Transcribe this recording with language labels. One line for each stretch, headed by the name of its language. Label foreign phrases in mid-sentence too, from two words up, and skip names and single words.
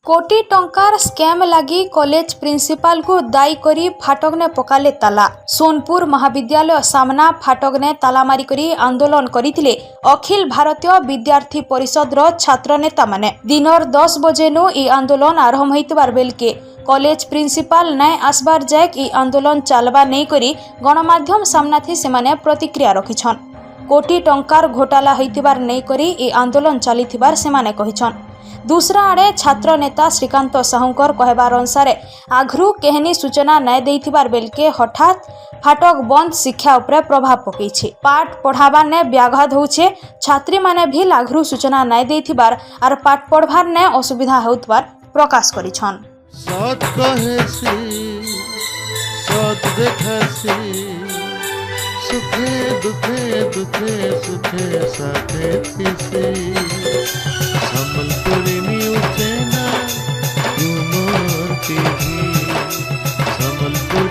Saparua: कोटी टंकार स्कैम लगी कॉलेज प्रिंसिपल को दायी करी फाटक ने पकाले ताला। सोनपुर महाविद्यालय सामना फाटक ने ताला मारी करी आंदोलन करिथिले अखिल भारतीय विद्यार्थी परिषद रो छात्र नेता माने। दिनर 10 बजे नु ई आंदोलन आरंभ होइतबार बेलके कॉलेज प्रिंसिपल नाय आसबार जायक ई आंदोलन चालबा नहीं करी गणमाध्यम सामनाथी सेमाने प्रतिक्रिया रखिछन। कोटी टंकार घोटाला होइतबार नहीं करी ई आंदोलन चलीथिबार सेमाने कहिछन। दूसरा आड़े छात्र नेता श्रीकांत साहूकर कहबार अनुसार आघरू केहनी सूचना नाय देइथिबार बेलके हठात फाटक बंद शिक्षा उपरे प्रभाव पकईछि। पाठ पढ़ाबार ने व्याघात होउछे। छात्री माने भी आघरू सूचना नाय देइथिबार आर पाठ पढ़बार ने असुविधा होउतबार प्रकाश करिछन। सत कहेसी सत देखासी सुखे दुखे दुखे सुखे साथे थिसी सम्बलपुरी
English: news channel
Saparua: मोर टीवी सम्बलपुरी